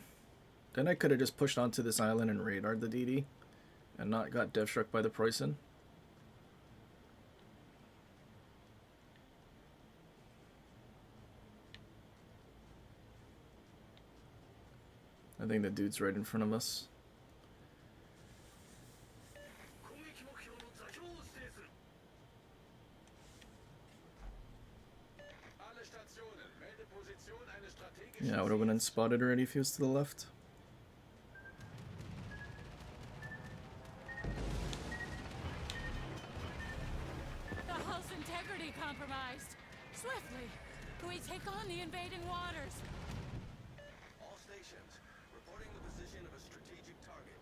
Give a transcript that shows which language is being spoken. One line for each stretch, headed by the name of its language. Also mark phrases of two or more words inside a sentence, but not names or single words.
English: Then I could have just pushed onto this island and radared the DD and not got dev struck by the Preussen. I think the dude's right in front of us.
Japanese: 攻撃目標の座標を指定する。
German: Alle Stationen, melde Position eines strategischen
English: Yeah, I would have been unspotted already if he was to the left. The hull's integrity compromised. Swiftly, we take on the invading waters. All stations, reporting the position of a strategic target.